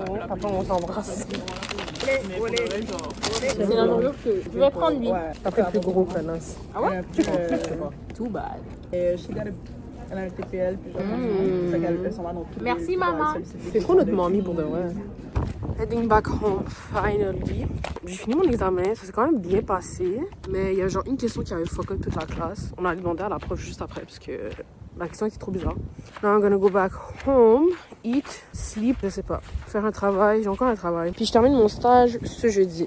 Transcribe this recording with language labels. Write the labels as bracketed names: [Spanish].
[French] Après, on s'embrasse. C'est l'enveloppe que je vais prendre lui. Ça fait plus gros que Nas. Ah ouais? [English] Too bad. [French] Elle a un TPL, puis elle s'en va dans tout. Merci, maman. C'est trop notre mamie pour de vrai. [English] Heading back home, finally. [French] J'ai fini mon examen, ça s'est quand même bien passé. Mais il y a genre une question qui avait fuck up toute la classe. On a demandé à la prof juste après, parce que la question était trop bizarre. [English] Now I'm gonna go back home, eat, sleep, [French] je sais pas. Faire un travail, j'ai encore un travail. Puis je termine mon stage ce jeudi.